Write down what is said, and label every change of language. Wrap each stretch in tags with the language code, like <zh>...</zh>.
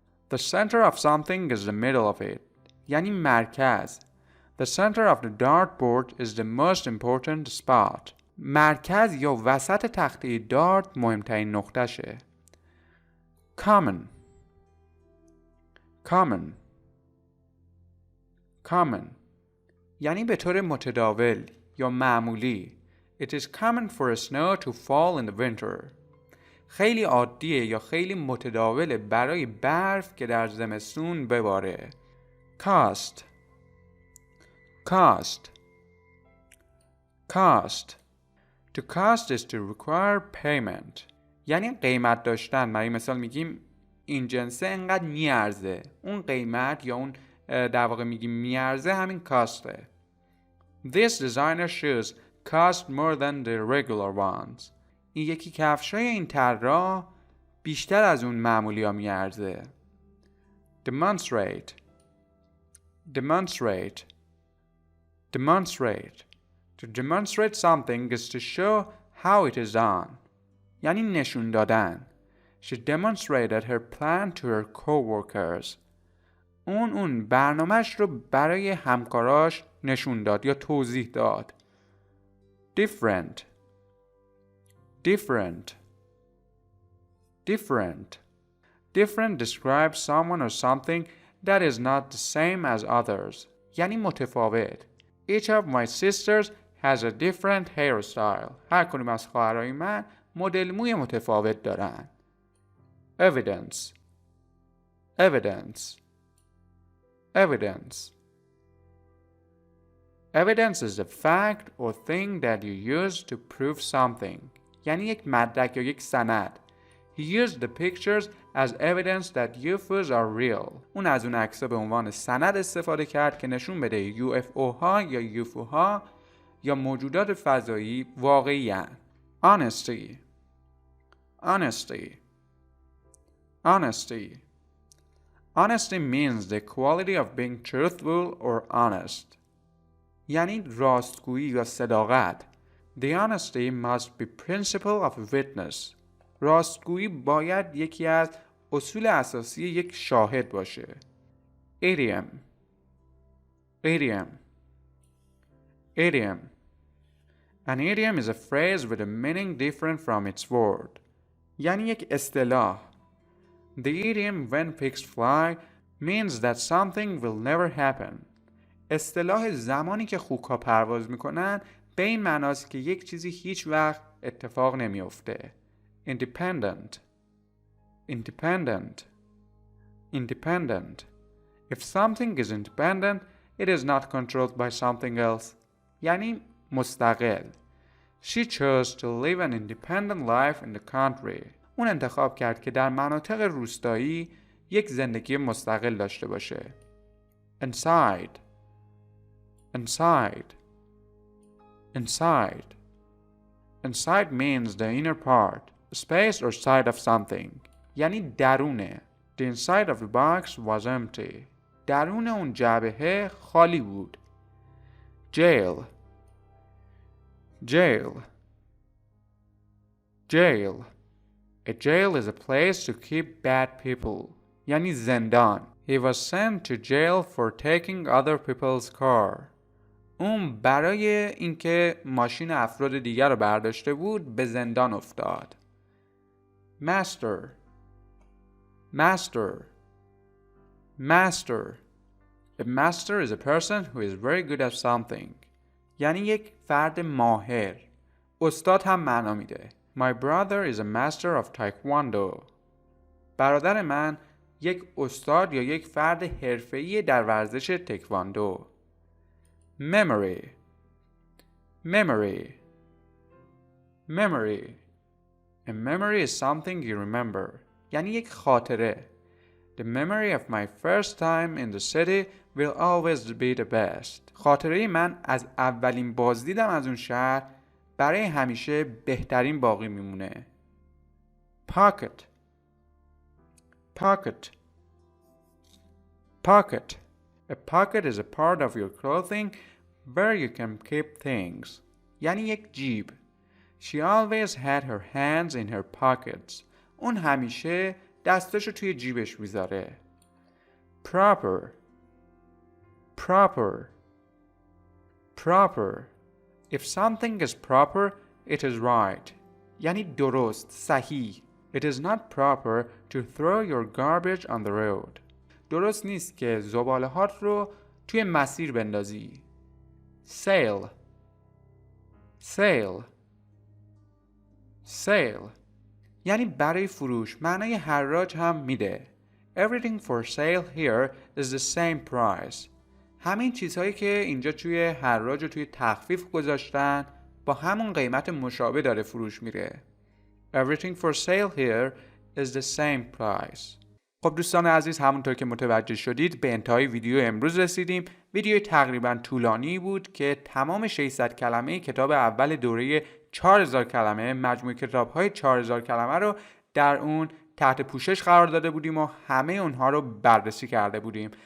<en>The center of something is the middle of it.</en> <fa>یعنی مرکز.</fa> <en>The center of the dartboard is the most important spot.</en> <fa>مرکز یا وسط تخته دارت مهمترین نقطهشه.</fa> <en>Common. Common. Common.</en> <fa>یعنی به طور متداول یا معمولی.</fa> <en>It is common for snow to fall in the winter.</en> <fa>خیلی عادیه یا خیلی متداوله برای برف که در زمستون بباره.</fa> <en>Cost. Cost. Cost. To cost is to require payment.</en> <fa>یعنی قیمت داشتن. برای مثال میگیم این جنسه انقدر میارزه. اون قیمت یا اون در واقع میگیم میارزه همین کاسته.</fa> <en>This designer shoes cost more than the regular ones.</en> <fa>این یکی کفشای این طراح بیشتر از اون معمولی ها میارزه.</fa> <en>Demonstrate. Demonstrate. demonstrate. To demonstrate something is to show how it is done.</en> <fa>یعنی نشون دادن.</fa> <en>She demonstrated her plan to her coworkers.</en> <fa>اون برنامه‌اش رو برای همکاراش نشون داد یا توضیح داد.</fa> <en>different. different. different. different describes someone or something that is not the same as others.</en> <fa>یعنی متفاوت.</fa> <en>Each of my sisters has a different hairstyle.</en> <fa>هر کدوم از خواهرای من مدل موی متفاوت دارن.</fa> <en>evidence. evidence. evidence. evidence is the fact or thing that you use to prove something.</en> <fa>یعنی یک مدرک یا یک سند.</fa> <en>He used the pictures as evidence that UFOs are real.</en> <fa>اون از اون عکس‌ها به عنوان سند استفاده کرد که نشون بده UFO ها یا UFO ها یا موجودات فضایی واقعی هستند.</fa> <en>Honesty. Honesty. Honesty. Honesty means the quality of being truthful or honest.</en> <fa>یعنی راستگویی یا صداقت.</fa> <en>The honesty must be principle of a witness.</en> <fa>راستگویی باید یکی از اصول اساسی یک شاهد باشه.</fa> <en>Idiom. Idiom. Idiom. An idiom is a phrase with a meaning different from its word.</en> <fa>یعنی یک اصطلاح.</fa> <en>The idiom when pigs fly means that something will never happen.</en> <fa>اصطلاح زمانی که خوک‌ها پرواز میکنن به این معناست که یک چیزی هیچ وقت اتفاق نمیفته.</fa> <en>Independent. Independent. Independent. If something is independent, it is not controlled by something else.</en> <fa>یعنی مستقل.</fa> <en>She chose to live an independent life in the country.</en> <fa>اون انتخاب کرد که در مناطق روستایی یک زندگی مستقل داشته باشه.</fa> <en>Inside. Inside. Inside. Inside means the inner part, space or side of something.</en> <fa>یعنی درونه.</fa> <en>The inside of the box was empty.</en> <fa>درون اون جعبه خالی بود.</fa> <en>Jail. Jail. Jail. A jail is a place to keep bad people.</en> <fa>یعنی زندان.</fa> <en>He was sent to jail for taking other people's car.</en> <fa>اون برای اینکه ماشین افراد دیگر رو برداشته بود به زندان افتاد.</fa> <en>Master. Master. Master. A master is a person who is very good at something.</en> <fa>یعنی یک فرد ماهر. استاد هم معنا میده.</fa> <en>My brother is a master of taekwondo.</en> <fa>برادر من یک استاد یا یک فرد حرفه‌ای در ورزش تکواندو.</fa> <en>Memory. Memory. Memory. A memory is something you remember.</en> <fa>یعنی یک خاطره.</fa> <en>The memory of my first time in the city will always be the best.</en> <fa>خاطره من از اولین بازدیدم از اون شهر برای همیشه بهترین باقی میمونه.</fa> <en>Pocket. Pocket. Pocket. A pocket is a part of your clothing where you can keep things.</en> <fa>یعنی یک جیب.</fa> <en>She always had her hands in her pockets.</en> <fa>اون همیشه دستاشو توی جیبش میذاره.</fa> <en>Proper. Proper. Proper. If something is proper, it is right.</en> <fa>یعنی درست، صحیح.</fa> <en>It is not proper to throw your garbage on the road.</en> <fa>درست نیست که زباله‌هات رو توی مسیر بندازی.</fa> <en>Sale. Sale.</en> <fa>Sale. یعنی برای فروش. معنای حراج هم میده.</fa> <en>Everything for sale here is the same price.</en> <fa>همین چیزهایی که اینجا توی حراج و توی تخفیف گذاشتن با همون قیمت مشابه داره فروش میره.</fa> <en>Everything for sale here is the same price.</en> <fa>خب دوستان عزیز، همونطور که متوجه شدید به انتهای ویدیو امروز رسیدیم. ویدیو تقریبا طولانی بود که تمام 600 کلمه کتاب اول دوره 4000 کلمه، مجموعه کتاب‌های 4000 کلمه رو در اون تحت پوشش قرار داده بودیم و همه اونها رو بررسی کرده بودیم.</fa>